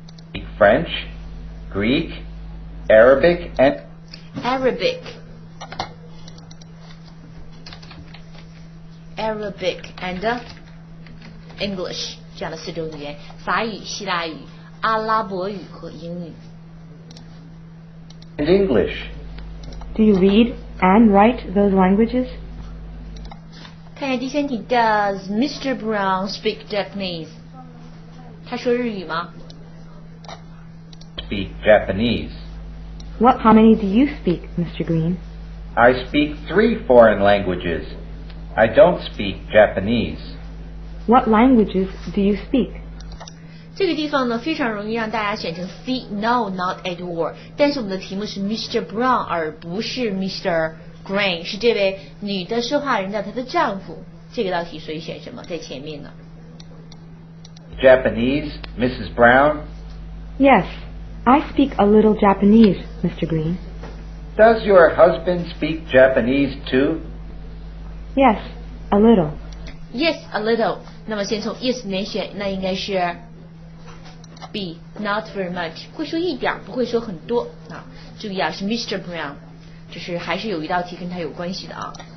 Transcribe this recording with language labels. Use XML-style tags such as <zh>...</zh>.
<en>Speak French, Greek, Arabic, and Arabic and English</en> <zh>这样的4种语言，法语、希腊语、阿拉伯语和英语。</zh> <en>and English. Do you read and write those languages?</en> <zh>看一下第3题 ，Does Mr. Brown</zh> <en>speak Japanese？</en> <zh>他说日语吗？</zh> <en>Speak Japanese. How many do you speak, Mr. Green? I speak 3 foreign languages. I don't speak Japanese. What languages do you speak?</en> <zh>这个地方呢，非常容易让大家选成 C，</zh> <en>No, not at all。</en> <zh>但是我们的题目是 Mr. Brown， 而不是 Mr. Green， 是这位女的说话人的她的丈夫。这个道题所以选什么在前面呢？</zh> <en>Japanese, Mrs. Brown. Yes, I speak a little Japanese, Mr. Green. Does your husband speak Japanese too? Yes, a little. Yes, a little。</en> <zh>那么先从 yes 里面选，那应该是 B,</zh> <en>not very much，</en> <zh>会说一点，不会说很多啊。注意啊，是 Mr. Brown， 就是还是有一道题跟他有关系的啊。</zh>